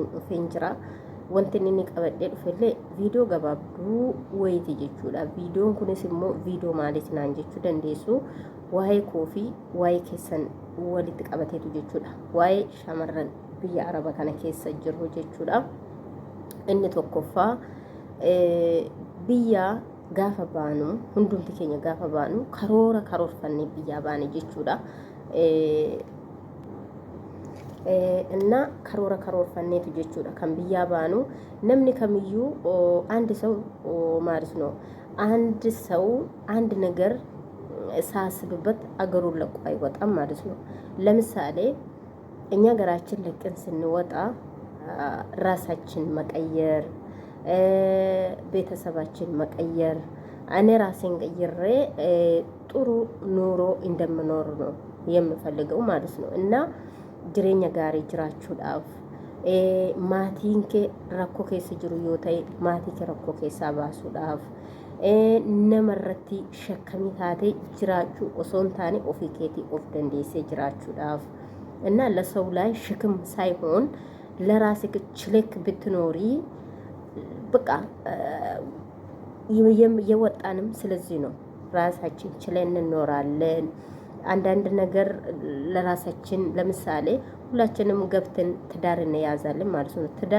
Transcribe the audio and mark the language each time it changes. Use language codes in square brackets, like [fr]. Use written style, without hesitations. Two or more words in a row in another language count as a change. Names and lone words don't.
[om] dhufeen jira wanti inni qabadhee dhufellee viidiyoo gabaabduu wayiiti jechuudha viidiyoon kunis immoo viidiyoo maaliif naan jechuu dandeessu waa'ee koofi waa'ee keessan walitti qabateetu jechuudha waa'ee shamarran biyya araba kana keessa jiru jechuudha inni tokkoffaa biyya gaafa baanu hundumti keenya gaafa baanu karoorfannee biyya baane jechuudha [am] እና [om] karoorfanneetu jechuudha kan biyya baanu namni kamiyyuu [am] አንድ ሰው ማለት ነው አንድ ሰው አንድ ነገር ሳስብበት አገሩን ለቆ አይወጣም ማለት ነው ለምሳሌ እኛ ሀገራችን ለቀን ስንወጣ ራሳችን መቀየር ቤተሰባችን መቀየር እኔ ራሴን ቀይሬ ጥሩ ኑሮ እንደምኖር ነው የምፈልገው ማለት ነው [om] እና jireenya gaarii jiraachuudhaaf maatiin kee rakkoo keessa jiru yoo ta'e maatii kee rakkoo keessaa baasuudhaaf namarratti shakkamii taatee jiraachuu osoo hin taane ofii keetii of dandeessee jiraachuudhaaf [am] እና ለሰው ላይ ሽክም ሳይሆን ለራስህ ችለክ ብትኖሪ በቃ የወጣንም ስለዚህ ነው ራሳችን ችለን እንኖራለን አንዳንድ ነገር ለራሳችን ለምሳሌ ሁላችንም ገብተን ትዳር እንያዛለን ማለት ነው ትዳር